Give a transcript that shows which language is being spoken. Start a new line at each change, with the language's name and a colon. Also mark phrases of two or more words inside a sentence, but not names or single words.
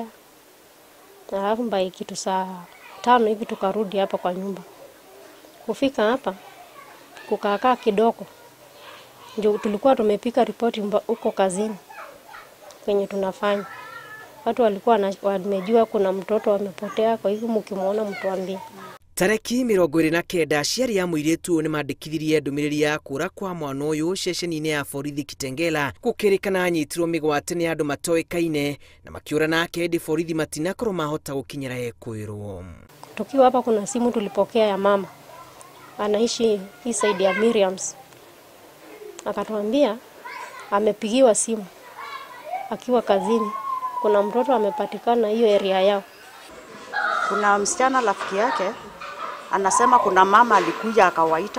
Swahili: Alafu mbai kitu saa 5 hivi tukarudi hapa kwa nyumba. Kufika hapa kukaa kidogo. Ndio tulikuwa tumepika ripoti huko kazini kwenye tunafanya. Watu walikuwa wamejua kuna mtoto amepotea, kwa hivyo mkimuona mtuambie.
Kikuyu: Tareki 29 aciari ya mũirĩtu nĩ mandĩkithirie ndũmĩrĩri ya kũra kwa mwana ũyũ ceceni-inĩ ya borithi Kitengela, gũkĩrĩkana anyitirwo mĩgwate nĩ andũ matoĩkaine na makĩũra nake hĩndĩ borithi matinakorwo mahota gũkinyĩra ekwĩrwo.
Swahili: Tukiwa hapa kuna simu tulipokea ya mama anaishi hii side ya Miriam's, akatuambia amepigiwa simu akiwa kazini, kuna mtoto amepatikana hiyo area yao. Kuna msichana rafiki yake anasema kuna mama alikuja akawaita.